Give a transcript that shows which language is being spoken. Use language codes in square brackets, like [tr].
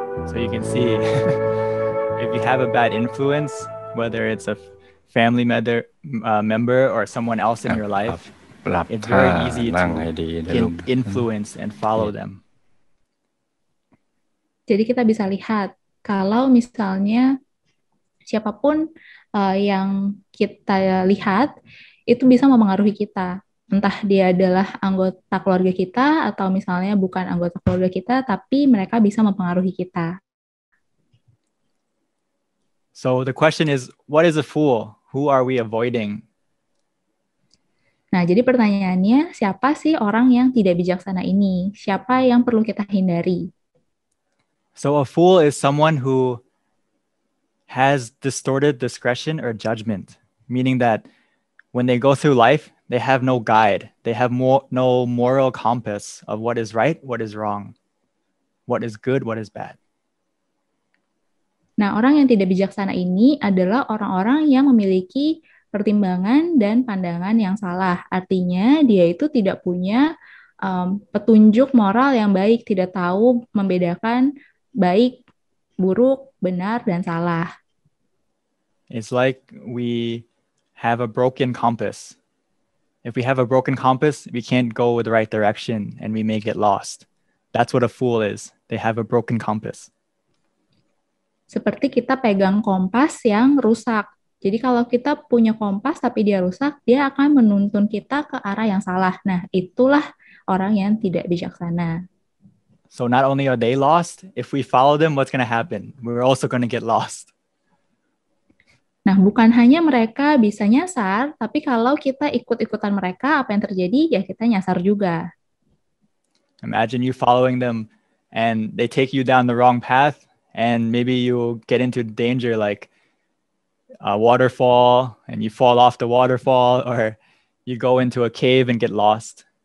[en] So you can see if you have a bad influence, whether it's a family member or someone else in your life, [th] ปรับ [en] it's [th] ท่า [en] very easy [th] นั่ง [en] to [th] ให้ดีนะลูก [en] influence and follow them. [id] Jadi kita bisa lihat kalau misalnya siapapun yang kita lihat itu bisa mempengaruhi kita. Entah dia adalah anggota keluarga kita atau misalnya bukan anggota keluarga kita, tapi mereka bisa mempengaruhi kita. [en] So the question is, what is a fool? Who are we avoiding? [id] Nah, jadi pertanyaannya, siapa sih orang yang tidak bijaksana ini? Siapa yang perlu kita hindari? [en] So a fool is someone who has distorted discretion or judgment, meaning that when they go through life, they have no guide. They have no moral compass of what is right, what is wrong, what is good, what is bad. [id] Nah, orang yang tidak bijaksana ini adalah orang-orang yang memiliki pertimbangan dan pandangan yang salah. Artinya, dia itu tidak punya petunjuk moral yang baik, tidak tahu membedakan baik, buruk, benar, dan salah. [en] It's like we have a broken compass. If we have a broken compass, we can't go with the right direction and we may get lost. That's what a fool is. They have a broken compass. [id] Seperti kita pegang kompas yang rusak. Jadi kalau kita punya kompas tapi dia rusak, dia akan menuntun kita ke arah yang salah. Nah, itulah orang yang tidak bijaksana. [en] So not only are they lost, if we follow them, what's going to happen? We're also going to get lost. [id] Nah, bukan hanya mereka bisa nyasar, tapi kalau kita ikut-ikutan mereka, apa yang terjadi? Ya kita nyasar juga. [en] Imagine you following them and they take you down the wrong path and maybe you get into danger like a waterfall and you fall off the waterfall, or you go into a cave and get lost.